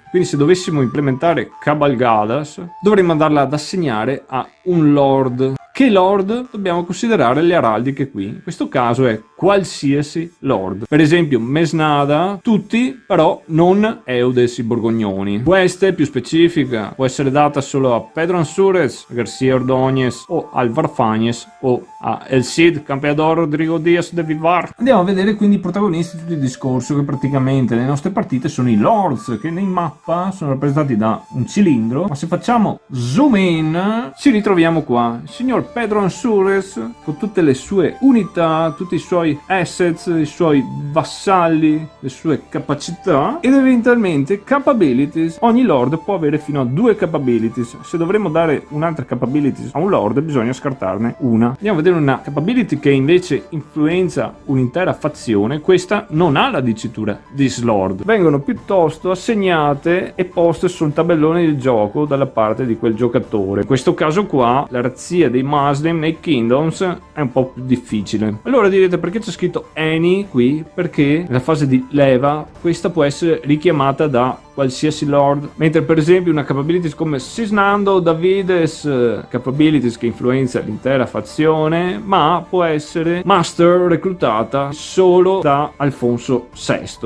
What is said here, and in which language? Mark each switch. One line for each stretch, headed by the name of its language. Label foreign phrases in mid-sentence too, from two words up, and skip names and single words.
Italian: Quindi se dovessimo implementare Cabalgadas dovremmo andarla ad assegnare a un lord. Che lord? Dobbiamo considerare le araldiche qui. In questo caso è qualsiasi lord. Per esempio Mesnada, tutti, però non Eudes i Borgognoni. Questa è più specifica, può essere data solo a Pedro Ansúrez, García Ordóñez o Álvar Fáñez o a El Cid, Campeador Rodrigo Díaz de Vivar. Andiamo a vedere quindi i protagonisti di tutto il discorso, che praticamente nelle nostre partite sono i lords, che in mappa sono rappresentati da un cilindro, ma se facciamo
English: zoom in
Italian: ci ritroviamo qua il signor Pedro Ansúrez con tutte le sue unità, tutti i suoi assets, i suoi vassalli, le sue capacità ed eventualmente capabilities. Ogni lord può avere fino a 2 capabilities. Se dovremmo dare un'altra capabilities a un lord bisogna scartarne una. Andiamo a vedere una capability che invece influenza un'intera fazione. Questa non ha la dicitura
English: this lord,
Italian: vengono piuttosto assegnate e poste sul tabellone del gioco dalla parte di quel giocatore. In questo caso qua la razzia dei Muslim nei Kingdoms è un po' più difficile. Allora direte perché c'è scritto any qui? Perché nella fase di leva questa può essere richiamata da qualsiasi lord, mentre per esempio una capabilities come Sisnando Davides, capabilities che influenza l'intera fazione, ma può essere master reclutata solo da Alfonso VI.